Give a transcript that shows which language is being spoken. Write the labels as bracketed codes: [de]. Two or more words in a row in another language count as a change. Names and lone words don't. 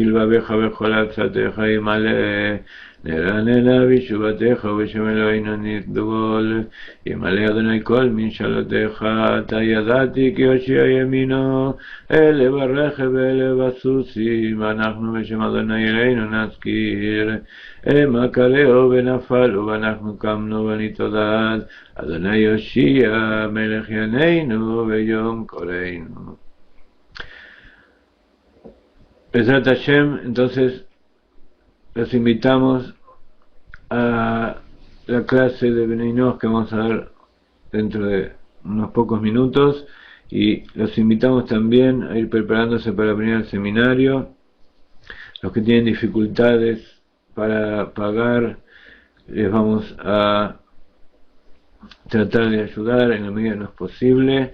[he] לבביך וכל עצתך ימלא, נרננה בישובתך ובשם אלוהינו נגדול, ימלא אדוני כל ממשלתך, אתה ידעתי כי הושיע ימינו, אלה ברכב ואלה בסוסים, ואנחנו בשם אדוני אלינו נזכיר, המה קלעו ונפלו ואנחנו קמנו ונתעודד, אדוני יושיע מלך ימינו ויום קולנו. בעזרת השם, [es] entonces los invitamos a la clase de Bnei Noach que vamos a dar dentro de unos pocos minutos, y los invitamos también a ir preparándose para venir al seminario. Los que tienen dificultades para pagar, les vamos a tratar de ayudar en la medida que nos posible.